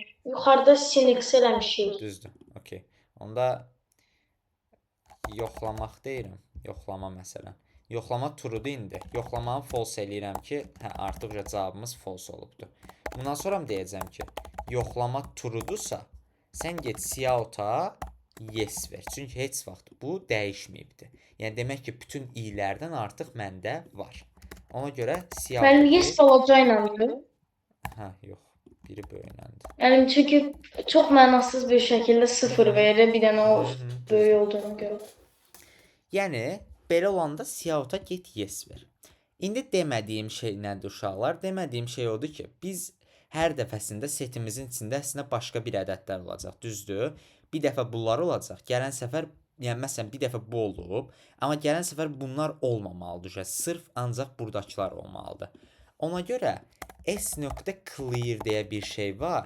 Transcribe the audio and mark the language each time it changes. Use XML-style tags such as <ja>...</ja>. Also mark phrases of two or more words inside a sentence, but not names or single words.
<az>Yuxarıda sin x eləmişik. Düzdür, okey. Onda yoxlamaq deyirəm. Yoxlama məsələn. Yoxlama true-dur indi. Yoxlamanı false eləyirəm ki, hə, artıq cavabımız false olubdur. Bundan sonra mı deyəcəm ki, yoxlama true-dursa, sən get cout-a yes ver. Çünki heç vaxt bu dəyişməyibdir. Yəni demək ki, bütün i-lərdən artıq məndə var. Ona görə cout. Mənim yes olacaqdır. Hə, yox. Biri böyükləndir. Yəni çünki çox mənasız bir şəkildə 0 verir, bir dənə o böyük olduğunu görə. Yəni belə olanda cout-a get yes ver. İndi demədiyim şey nədir uşaqlar? Demədiyim şey odur ki, biz hər dəfəsində setimizin içində əslində başqa bir ədədlər olacaq, düzdür? Bir dəfə bunlar olacaq. Gələn səfər, yəni məsələn bir dəfə bu olub, amma gələn səfər bunlar olmamalıdır. Sırf ancaq buradakılar olmalıdır. Ona görə s.clear deyə bir şey var.</az>